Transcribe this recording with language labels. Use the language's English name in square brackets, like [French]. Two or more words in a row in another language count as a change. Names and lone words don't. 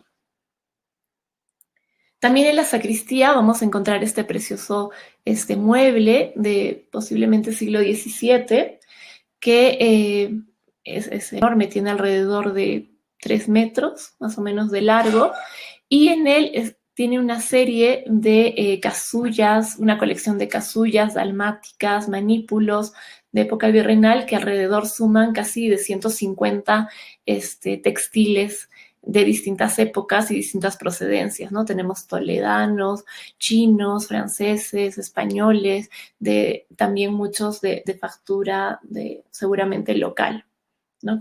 [Spanish] También en la sacristía vamos a encontrar este precioso mueble de posiblemente siglo XVII, que es enorme, tiene alrededor de 3 metros, más o menos, de largo, y en él tiene una serie de casullas, una colección de casullas dalmáticas, manípulos de época virreinal, que alrededor suman casi de 150 textiles de distintas épocas y distintas procedencias, ¿no? Tenemos toledanos, chinos, franceses, españoles, también muchos de factura seguramente local, ¿no?